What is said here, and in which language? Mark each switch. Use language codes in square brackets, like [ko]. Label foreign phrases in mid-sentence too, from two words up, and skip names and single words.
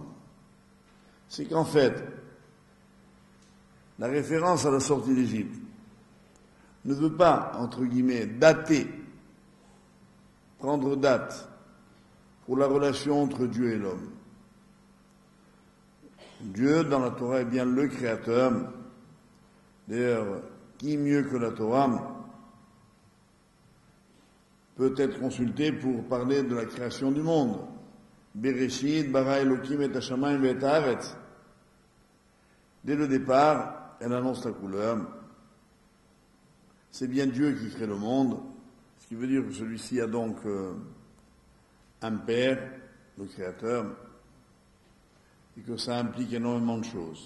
[fr] C'est qu'en fait, la référence à la sortie d'Égypte ne veut pas, entre guillemets, dater, prendre date pour la relation entre Dieu et l'homme. Dieu, dans la Torah, est bien le Créateur. D'ailleurs, qui mieux que la Torah peut être consulté pour parler de la création du monde? [he] בראשית, ברא אלוקים את השמים את הארץ. [fr] Dès le départ, elle annonce la couleur. C'est bien Dieu qui crée le monde, ce qui veut dire que celui-ci a donc un père, le Créateur, et que ça implique énormément de choses.